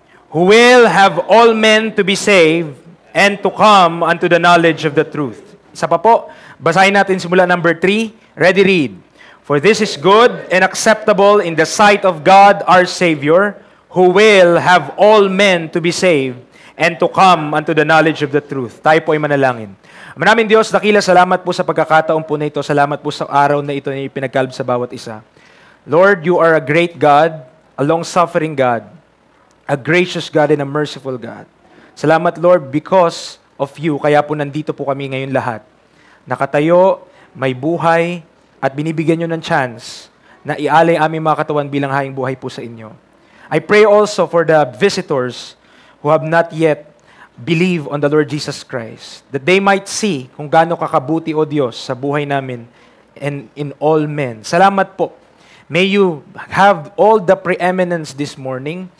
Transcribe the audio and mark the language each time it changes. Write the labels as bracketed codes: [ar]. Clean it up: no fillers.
[en] Who will have all men to be saved and to come unto the knowledge of the truth. [tl] Isa pa po. Basahin natin simula number 3. [en] Ready? Read. For this is good and acceptable in the sight of God our Savior, who will have all men to be saved and to come unto the knowledge of the truth. [tl] Tayo po ay manalangin. Maraming Diyos, dakila salamat po sa pagkakataon po na ito. Salamat po sa araw na ito na ipinagkaloob sa bawat isa. [en] Lord, you are a great God, a long-suffering God, a gracious God and a merciful God. [tl] Salamat, Lord, [en] because of you, [tl] kaya po nandito po kami ngayon lahat. Nakatayo, may buhay, at binibigyan nyo ng chance na ialay aming mga katawan bilang haing buhay po sa inyo. [en] I pray also for the visitors who have not yet believe on the Lord Jesus Christ, that they might see [tl] kung gaano kakabuti, O Diyos, sa buhay namin [en] and in all men. [tl] Salamat po. [en] May you have all the preeminence this morning.